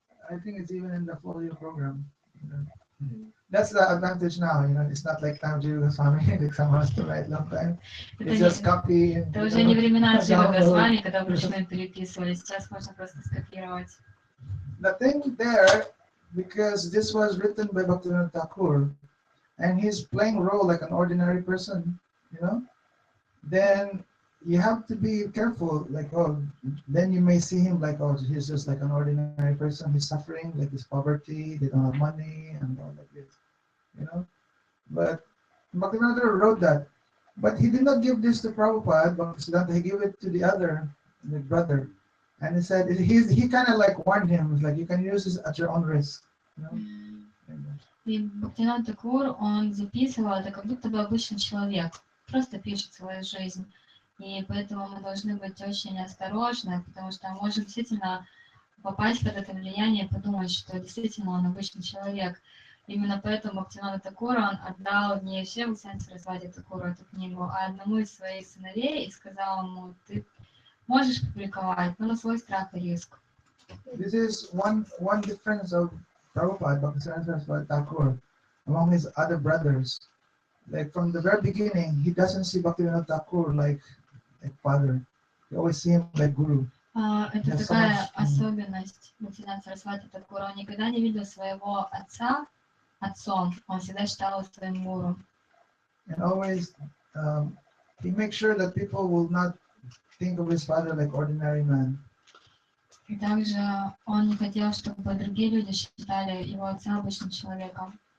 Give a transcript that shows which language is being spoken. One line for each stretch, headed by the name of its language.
English: I think it's even in the folio program. That's the advantage now, it's not like Tamji Goswami, like someone has to write long time. It's just copy.
Russian: Это уже не времена Джива Госвами, когда вручную переписывали, сейчас можно просто скопировать.
English: The thing there, because this was written by Bhaktivinoda Thakur, and he's playing role like an ordinary person, then you have to be careful, like, then you may see him like, he's just like an ordinary person, he's suffering, like this poverty, they don't have money, and all like this, But Bhaktivinoda wrote that. But he did not give this to Prabhupada, but he gave it to the other, the brother. And he said, he kind of like warned him, like, you can use this at your own risk,
Russian: И Бхактивинод Тхакур, он записывал это как будто бы обычный человек, просто пишет свою жизнь. И поэтому мы должны быть очень осторожны, потому что может действительно попасть под это влияние и подумать, что действительно он обычный человек. Именно поэтому Бхактивинод Тхакур, он отдал не Шри Сарасвати Тхакуру эту книгу, а одному из своих сыновей и сказал ему, ты можешь публиковать, но на свой страх и риск.
English: This is one difference of Prabhupada, Bhaktivinoda Saraswati Thakur, among his other brothers. Like from the very beginning, he doesn't see Bhaktivinoda Thakur like father. You always see him like guru.
Russian: Это такая особенность Бхактивинода Сарасвати Тхакура. Он никогда не видел своего отца отцом. Он всегда считал его своим гуру.
English: And always, he makes sure that people will not think of his father like ordinary man.
Russian: И также он не хотел, чтобы другие люди считали его отца обычным человеком.